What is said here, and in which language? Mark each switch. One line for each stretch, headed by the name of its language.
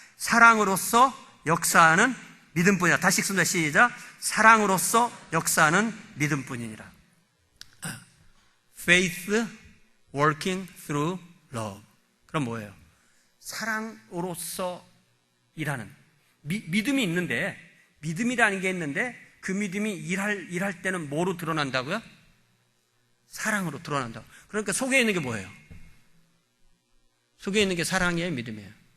Korean: 사랑으로서 역사하는 믿음뿐이라. 다시 읽습니다. 시작. 사랑으로서 역사하는 믿음뿐이니라.
English: Faith working through love.
Korean: 그럼 뭐예요? 사랑으로서 일하는, 믿음이 있는데, 믿음이라는 게 있는데, 그 믿음이 일할 때는 뭐로 드러난다고요? 사랑으로 드러난다고. 그러니까 속에 있는 게 뭐예요? 속에 있는 게 사랑이에요, 믿음이에요?